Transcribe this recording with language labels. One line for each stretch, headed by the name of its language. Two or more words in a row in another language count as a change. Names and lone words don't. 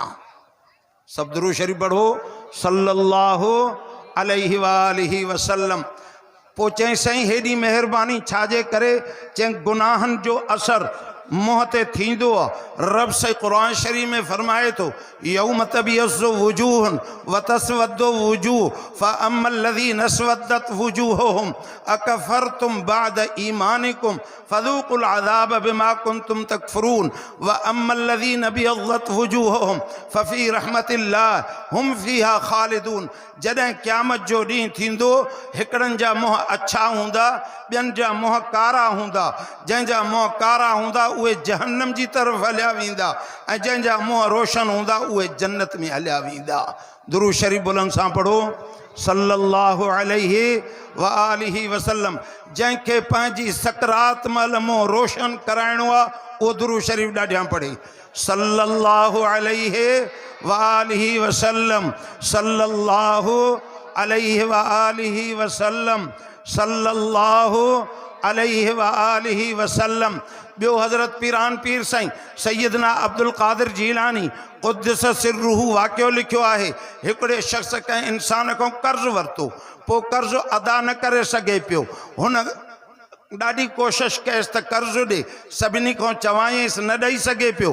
Sindhi: सब दुरूद शरीफ पढ़ो
Arabic: صلى الله عليه وآله وسلم.
Sindhi: पोइ चई साईं हेॾी महिरबानी छाजे करे? चई गुनाहनि जो असर मुंहं ते थींदो आहे। रब से क़ुरान शरीफ में फरमाए थो
Arabic: يوم تبيض وجوه وتسود وجوه فأما الذين اسودت وجوههم أكفرتم بعد إيمانكم فذوقوا العذاب بما كنتم تكفرون وأما الذين ابيضت وجوههم ففي رحمة الله هم فيها خالدون.
Sindhi: जॾहिं क़यामत जो ॾींहुं थींदो हिकिड़नि जा मुंहं अछा हूंदा, ॿियनि जा मुंहं कारा हूंदा। जंहिंजा मुंहं कारा हूंदा उहे जहन्नम जी तरफ़ हलिया वेंदा ऐं जंहिंजा मुंहं रोशन हूंदा उहे जन्नत में हलिया वेंदा। दुरूद शरीफ बुलंद सां पढ़ो
Arabic: صلى الله عليه وآله وسلم.
Sindhi: जंहिंखे पंहिंजी सकरात महिल मुंहुं रोशन कराइणो आहे उहो दुरूद शरीफ ॾाढियां पढ़े
Arabic: صلى الله عليه وآله وسلم, صلى الله عليه وآله وسلم, صلى الله عليه وآله وسلم.
Sindhi: ॿियो हज़रत पीरान पीर साईं सैयदना अब्दुल कादिर जीलानी
Arabic: قدس سره
Sindhi: वाक़ियो लिखियो आहे। हिकिड़े शख़्स कंहिं इंसान खां कर्ज़ु वरितो, पोइ कर्ज़ु अदा न करे सघे पियो। हुन ॾाढी कोशिशि कयसि त कर्ज़ु ॾे, सभिनी खां चवायसि न ॾेई सघे पियो।